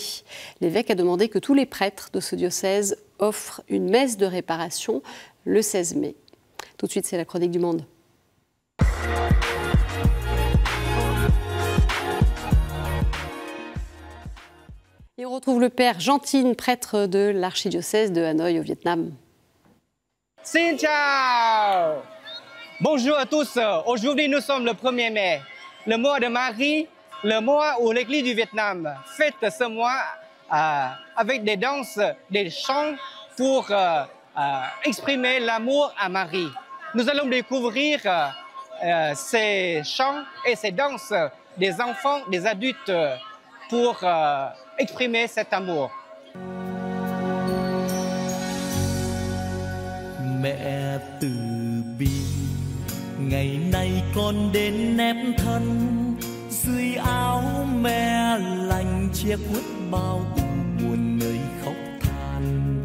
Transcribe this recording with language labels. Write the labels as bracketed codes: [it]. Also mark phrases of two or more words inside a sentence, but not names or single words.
[fr] L'évêque a demandé que tous les prêtres de ce diocèse offrent une messe de réparation le 16 mai. Tout de suite, c'est la chronique du Monde. Et on retrouve le père Gentine, prêtre de l'archidiocèse de Hanoï au Vietnam. [vi] Xin chào! [fr] Bonjour à tous. Aujourd'hui, nous sommes le 1er mai, le mois de Marie, le mois où l'Église du Vietnam fête ce mois avec des danses, des chants pour exprimer l'amour à Marie. Nous allons découvrir ces chants et ces danses des enfants, des adultes pour exprimer cet amour. [vi] Mẹ từ bi, ngày nay con đến nép thân dưới áo mẹ lành che khuất bao ưu buồn nơi khóc than.